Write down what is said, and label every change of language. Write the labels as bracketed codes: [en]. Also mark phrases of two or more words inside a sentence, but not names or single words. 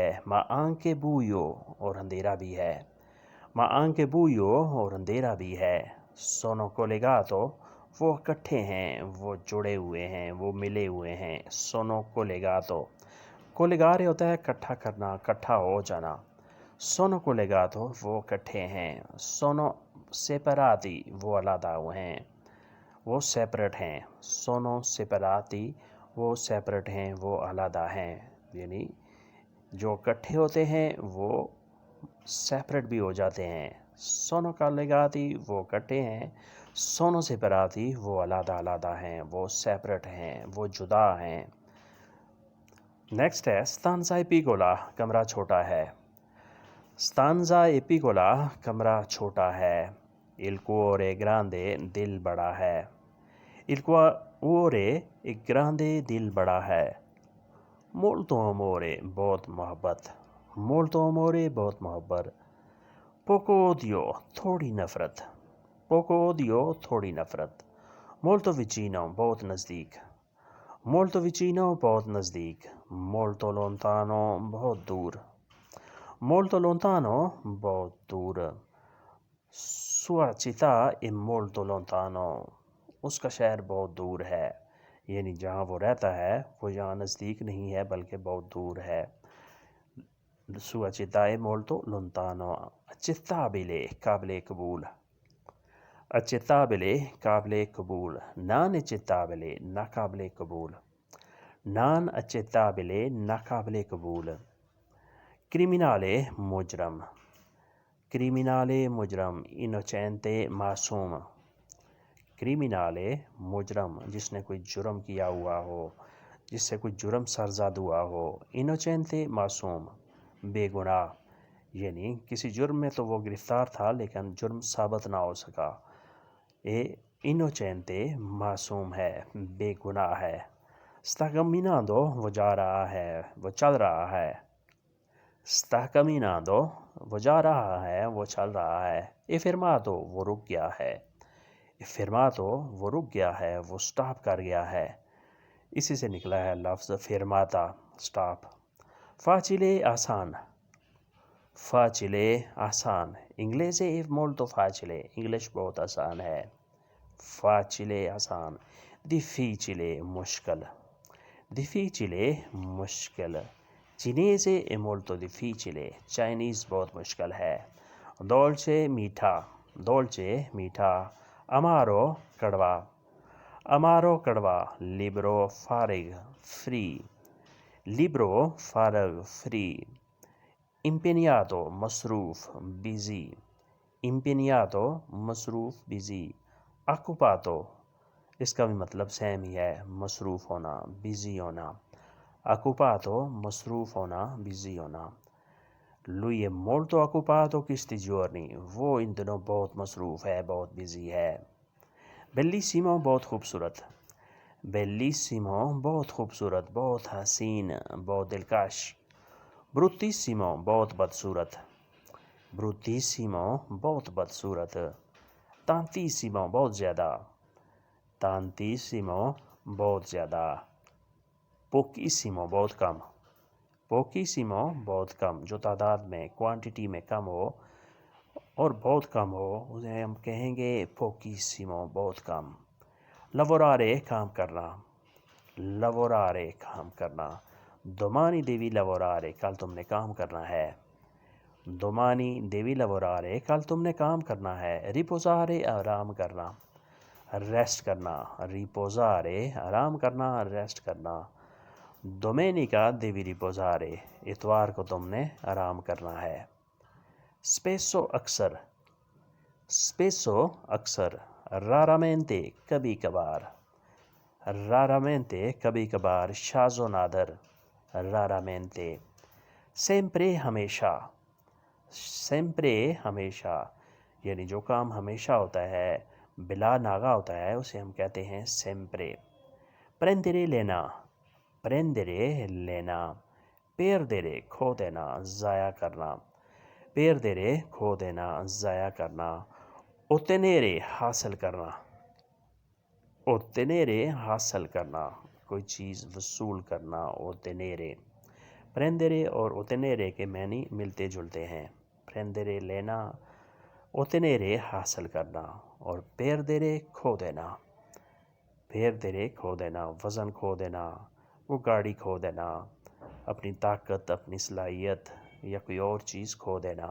[it] ma anche buio, [ur] اور اندھیرا بھی ہے, [it] ma anche buio, [ur] اور اندھیرا بھی ہے. [it] sono collegato, [ur] وہ اکٹھے ہیں، وہ جڑے ہوئے ہیں، وہ ملے ہوئے ہیں. [it] sono collegato, collegare [ur] ہوتا ہے اکٹھا کرنا، اکٹھا ہو جانا. [it] sono collegato [ur] وہ کٹھے ہیں، [it] sono separati [ur] وہ علیحدہ ہیں، وہ سیپریٹ ہیں، [it] sono separati [ur] وہ سیپریٹ ہیں، وہ علیحدہ ہیں، یعنی جو کٹھے ہوتے ہیں وہ سیپریٹ بھی ہو جاتے ہیں۔ [it] sono collegati [ur] وہ کٹھے ہیں، [it] sono separati [ur] وہ علیحدہ علیحدہ ہیں، وہ سیپریٹ ہیں، وہ جدا ہیں۔ نیکسٹ ہے [it] stanza e piccola [ur] کمرہ چھوٹا ہے۔ [it] stanza e piccola [ur] کمرہ چھوٹا ہے۔ [it] il cuore grande [ur] دل بڑا ہے۔ [it] il cuore grande [ur] دل بڑا ہے۔ [it] molto amore [ur] بہت محبت۔ [it] molto amore [ur] بہت محبت۔ [it] poco odio [ur] تھوڑی نفرت۔ [it] poco odio [ur] تھوڑی نفرت۔ [it] molto vicino [ur] بہت نزدیک۔ [it] molto vicino [ur] بہت نزدیک۔ [it] molto lontano [ur] بہت دور۔ [it] molto lontano [ur] بہت دور۔ [it] sua città è molto lontano [ur] اس کا شہر بہت دور ہے، یعنی جہاں وہ رہتا ہے وہ یہاں نزدیک نہیں ہے بلکہ بہت دور ہے۔ [it] sua città è molto lontano۔ [ur] accettabile قابل قبول۔ accettabile قابل قبول۔ [it] non accettabile [ur] ناقابل قبول۔ [it] non accettabile [ur] ناقابل قبول۔ criminale مجرم۔ criminale مجرم۔ innocente معصوم۔ criminale مجرم جس نے کوئی جرم کیا ہوا ہو، جس سے کوئی جرم سرزد ہوا ہو۔ innocente معصوم، بے گناہ، یعنی کسی جرم میں تو وہ گرفتار تھا لیکن جرم ثابت نہ ہو سکا۔ innocente معصوم ہے، بے گناہ ہے۔ [it] sta camminando [ur] وہ جا رہا ہے، وہ چل رہا ہے۔ [it] sta camminando [ur] وہ جا رہا ہے، وہ چل رہا ہے۔ [it] è fermato [ur] وہ رک گیا ہے۔ [it] è fermato [ur] وہ رک گیا ہے، وہ سٹاپ کر گیا ہے۔ اسی سے نکلا ہے لفظ fermata سٹاپ۔ facile آسان۔ facile آسان۔ [it] inglese è molto facile [ur] انگلش بہت آسان ہے۔ facile آسان۔ difficile مشکل۔ difficile مشکل۔ [it] cinese è molto difficile [ur] چائنیز بہت مشکل ہے۔ dolce میٹھا۔ dolce میٹھا۔ amaro کڑوا۔ amaro کڑوا۔ libero فارغ فری۔ libero فارغ فری۔ impegnato مصروف busy۔ impegnato مصروف busy۔ occupato اس کا بھی مطلب سیم ہی ہے، مصروف ہونا، busy ہونا۔ occupato مصروف ہونا، busy ہونا۔ [it] lui è molto occupato questi giorni [ur] وہ ان دنوں بہت مصروف ہے، بہت busy ہے۔ bellissimo بہت خوبصورت۔ bellissimo بہت خوبصورت، بہت حسین، بہت دلکش۔ bruttissimo بہت بدصورت۔ bruttissimo بہت بدصورت۔ tantissimo بہت زیادہ۔ tantissimo بہت زیادہ۔ pochissimo بہت کم۔ pochissimo بہت کم، جو تعداد میں کوانٹٹی میں کم ہو اور بہت کم ہو اسے ہم کہیں گے pochissimo بہت کم۔ lavorare کام کرنا۔ lavorare کام کرنا۔ [it] domani devi lavorare [ur] کل تم نے کام کرنا ہے۔ [it] domani devi lavorare [ur] کل تم نے کام کرنا ہے۔ riposare آرام کرنا، ریسٹ کرنا۔ riposare آرام کرنا، ریسٹ کرنا۔ [it] domenica devi riposare [ur] اتوار کو تم نے آرام کرنا ہے۔ spesso اکثر۔ spesso اکثر۔ raramente کبھی کبھار۔ raramente کبھی کبھار۔ شاذ و نادر۔ [it] raramente۔ sempre [ur] ہمیشہ۔ sempre ہمیشہ، یعنی جو کام ہمیشہ ہوتا ہے، بلا ناغہ ہوتا ہے، اسے ہم کہتے ہیں sempre۔ prendere لینا۔ prendere لینا۔ perdere کھو دینا، ضائع کرنا۔ perdere کھو دینا، ضائع کرنا۔ ottenere حاصل کرنا۔ ottenere حاصل کرنا، کوئی چیز وصول کرنا۔ ottenere۔ prendere اور ottenere کے معنی ملتے جلتے ہیں۔ prendere لینا، ottenere حاصل کرنا، اور perdere کھو دینا۔ perdere کھو دینا، وزن کھو دینا، وہ گاڑی کھو دینا، اپنی طاقت، اپنی صلاحیت یا کوئی اور چیز کھو دینا.